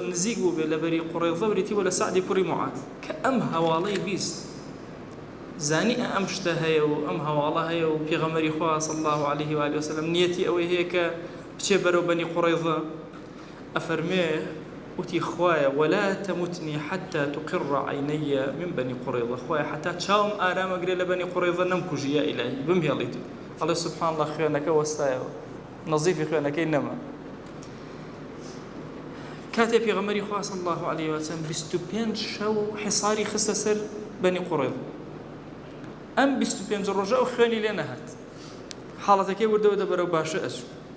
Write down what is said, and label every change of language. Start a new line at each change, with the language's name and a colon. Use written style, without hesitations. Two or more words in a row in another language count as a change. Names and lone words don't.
Central Kurdish: نزیک بوو بێ لە بەری قوڕەیظە بریتیوە لە سعدی کوڕی معاذ کە ئەم هەواڵەی بیست زانی ئەم شتە هەیە و ئەم هەواڵە هەیە و پیغمبری خوا
Arabic: صلی الله علیه و آله وسلم
Central Kurdish: نیەتی ئەوەی هەیە کە بچێ بەرەو بەنی قوڕەیظە ئەفەرمێ وتی خوایە
Arabic: ولا تمتني حتى تقر عيني من بني قريظة
Central Kurdish: خوایە حتا چاوم ئارامەگرێ لە بەنی قوڕەیظە نەمکوژی
Arabic: یا ئیلاهی
Central Kurdish: بمهێڵیت ئەڵێ
Arabic: سوبحان الله
Central Kurdish: خوێنەکە وەستایەوە نەزیفی خوێنەکەی نەما کاتێ پیغمبری خوا
Arabic: صلی الله علیه و سلم
Central Kurdish: 25 شەو حصاری خستە سەر بەنی قوڕەیظە ئەم 25 ڕۆژە ئەو خوێنی لێ نەهات حاڵەتەکەی وردەوە بەرەو باشە ئەچوو